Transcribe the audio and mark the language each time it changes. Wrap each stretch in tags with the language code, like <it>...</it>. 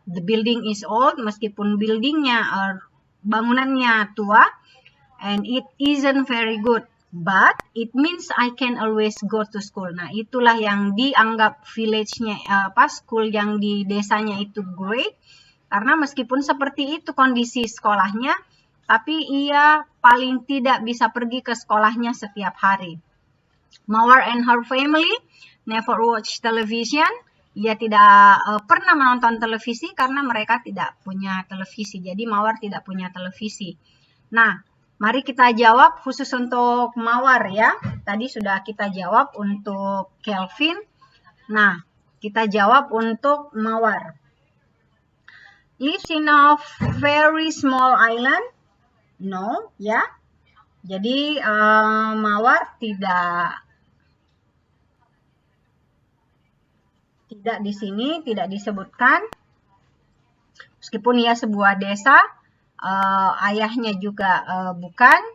<en>The building is old,</en> <id>meskipun buildingnya bangunannya tua,</id> <en>and it isn't very good, but it means I can always go to school.</en> <id>Nah, itulah yang dianggap village-nya school yang di desanya itu great, karena meskipun seperti itu kondisi sekolahnya, tapi ia paling tidak bisa pergi ke sekolahnya setiap hari.</id> <en>Mawar and her family never watch television.</en> <id>Ia tidak pernah menonton televisi karena mereka tidak punya televisi. Jadi Mawar tidak punya televisi. Nah, mari kita jawab khusus untuk Mawar ya. Tadi sudah kita jawab untuk Kelvin. Nah, kita jawab untuk Mawar.</id> <en>Lives in a very small island? No, ya.</en> <id>Jadi Mawar tidak di sini, tidak disebutkan. Meskipun ia sebuah desa, ayahnya juga bukan.</id>